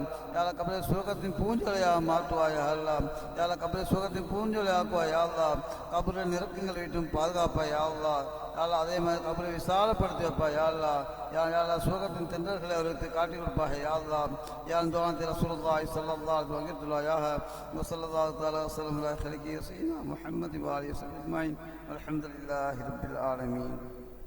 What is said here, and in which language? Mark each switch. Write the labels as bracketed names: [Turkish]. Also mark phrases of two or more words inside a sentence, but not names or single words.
[Tamil] யால கபரை சுகத்தின் பூஞ்சொலையாக மாற்றுவா [Arabic] يا الله [Tamil] யால கபரை சுகத்தின் பூஞ்சொலையாக்குவா [Arabic] يا الله [Tamil] கபரை நெருக்கங்களை விட்டும் பாதுகாப்பா [Arabic] يا الله [Tamil] யால அதே மாதிரி கபரை விசாலப்படுத்தி வைப்பா [Arabic] يا الله [Tamil] யால சுகத்தின் தென்றல்களை அவருக்கு காட்டி கொடுப்பாக [Arabic] يا الله [Tamil] யான் தோணத்தில் [Arabic] رسول الله صلى الله عليه وسلم وصلى الله تعالى وسلم على خلقه سيدنا محمد وعلى اله وصحبه اجمعين والحمد لله رب العالمين